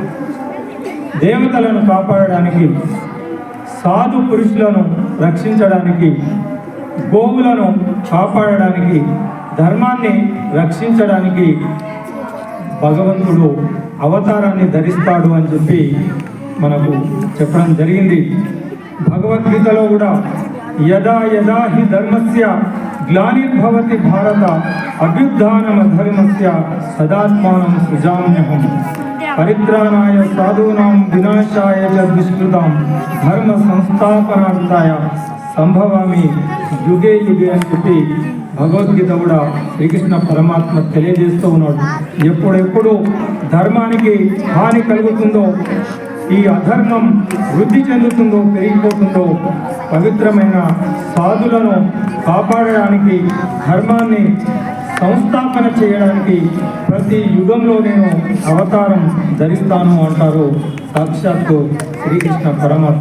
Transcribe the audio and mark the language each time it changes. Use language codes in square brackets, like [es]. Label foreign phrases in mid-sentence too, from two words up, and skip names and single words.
[te] దేవతలను కాపాడడానికి, సాధు పురుషులను రక్షించడానికి, గోవులను కాపాడడానికి, ధర్మాన్ని రక్షించడానికి భగవంతుడు అవతారాన్ని ధరిస్తాడు అని చెప్పి మనకు చెప్పడం జరిగింది. భగవద్గీతలో కూడా [sa] యదా యదా హి ధర్మస్య గ్లానిర్భవతి భారత అభ్యుత్థానమ ధర్మస్య తదాత్మానం సృజామ్యహం పరిత్రాణాయ సాధూనాం వినాశాయ చ దుష్కృతాం ధర్మ సంస్థాపనార్థాయ సంభవామి యుగే యుగే [te] అని చెప్పి భగవద్గీత కూడా శ్రీకృష్ణ పరమాత్మ తెలియజేస్తూ ఉన్నాడు. ఎప్పుడెప్పుడు ధర్మానికి హాని కలుగుతుందో, ఈ అధర్మం వృద్ధి చెందుతుందో, పెరిగిపోతుందో, పవిత్రమైన సాధులను కాపాడడానికి, ధర్మాన్ని సంస్థాపన చేయడానికి ప్రతి యుగంలో నేను అవతారం ధరిస్తాను అంటారు సాక్షాత్తు శ్రీకృష్ణ పరమాత్మ.